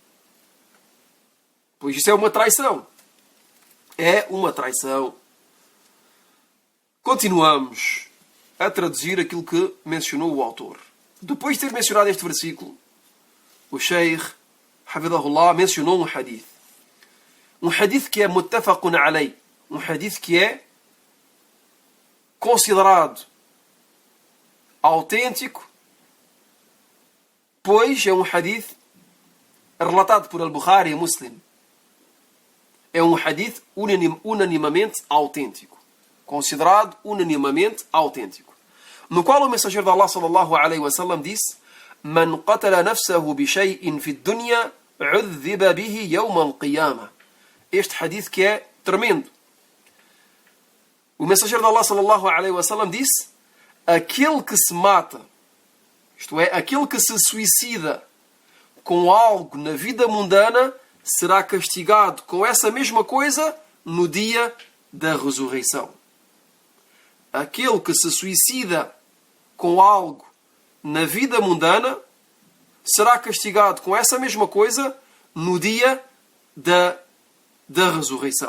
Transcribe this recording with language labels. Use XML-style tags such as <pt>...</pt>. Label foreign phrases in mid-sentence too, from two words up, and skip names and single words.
<pt>Pois isso é uma traição. É uma traição. Continuamos a traduzir aquilo que mencionou o autor. Depois de ter mencionado este versículo, o Sheikh Hafidahullah mencionou um hadith. Um hadith que é</pt> <ar>متفق عليه.</ar> <pt>Um hadith que é considerado autêntico, pois é um hadith relatado por Al-Bukhari e Muslim. É um hadith unanimamente autêntico. Considerado unanimamente autêntico. no qual o mensageiro de Allah</pt> <ar>صلى الله عليه وسلم disse: "من قتل نفسه بشيء في الدنيا عذب به يوم القيامة."</ar> <pt>Este hadith que é tremendo. O mensageiro de Allah</pt> <ar>صلى الله عليه وسلم</ar> <pt>disse: aquele que se mata, isto é, aquele que se suicida com algo na vida mundana, será castigado com essa mesma coisa no dia da ressurreição. Aquele que se suicida com algo na vida mundana será castigado com essa mesma coisa no dia da ressurreição.</pt>